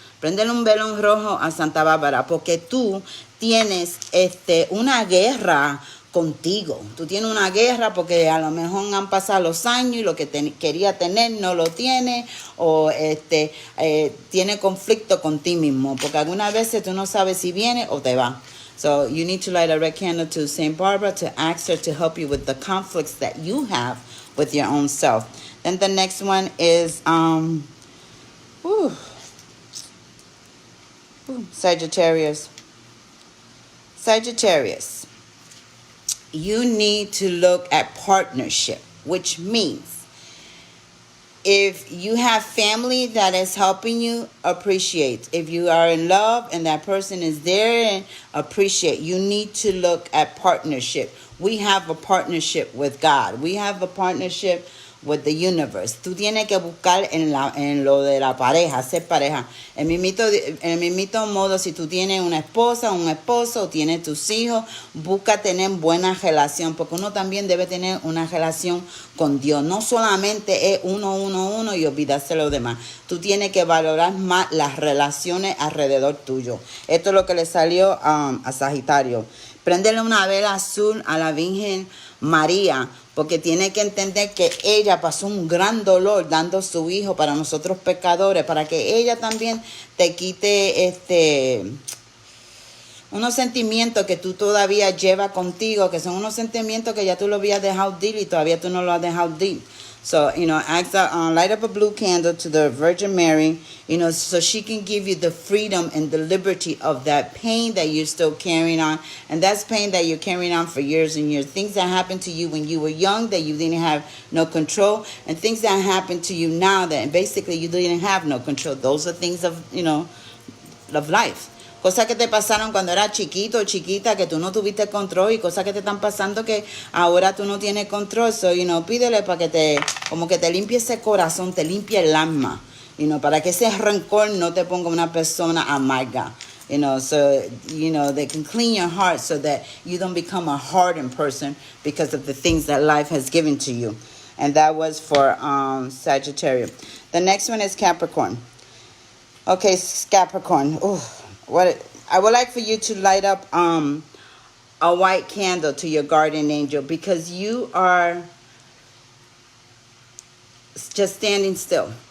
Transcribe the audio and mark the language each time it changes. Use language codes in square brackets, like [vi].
[es] Prendele un velón rojo a Santa Bárbara, porque tú tienes una guerra contigo. Tú tienes una guerra porque a lo mejor han pasado los años y lo que quería tener no lo tiene, o tiene conflicto con ti mismo, porque algunas veces tú no sabes si viene o te va. [en] So you need to light a red candle to Saint Barbara to ask her to help you with the conflicts that you have with your own self. Then the next one is Sagittarius. Sagittarius, you need to look at partnership, which means if you have family that is helping you, appreciate. If you are in love and that person is there, and appreciate. You need to look at partnership. We have a partnership with God. We have a partnership with the universe. [es] Tú tienes que buscar en lo de la pareja, ser pareja. En el mismo modo, si tú tienes una esposa, un esposo, o tienes tus hijos, busca tener buena relación, porque uno también debe tener una relación con Dios. No solamente es uno y olvidarse lo demás. Tú tienes que valorar más las relaciones alrededor tuyo. Esto es lo que le salió a Sagitario. Préndele una vela azul a la Virgen María, porque tiene que entender que ella pasó un gran dolor dando su hijo para nosotros pecadores, para que ella también te quite unos sentimientos que tú todavía llevas contigo, que son unos sentimientos que ya tú lo habías dejado ir y todavía tú no lo has dejado ir. [en] So, light up a blue candle to the Virgin Mary, so she can give you the freedom and the liberty of that pain that you're still carrying on. And that's pain that you're carrying on for years and years. Things that happened to you when you were young that you didn't have no control, and things that happen to you now that basically you didn't have no control. Those are things of life. [es] Cosas que te pasaron cuando eras chiquito o chiquita que tú no tuviste control, y cosas que te están pasando que ahora tú no tienes control. So, pídele para que como que te limpie ese corazón, te limpie el alma, para que ese rencor no te ponga una persona amarga. [en] So, they can clean your heart so that you don't become a hardened person because of the things that life has given to you. And that was for Sagittarius. The next one is Capricorn. Okay, Capricorn. I would like for you to light up a white candle to your guardian angel, because you are just standing still.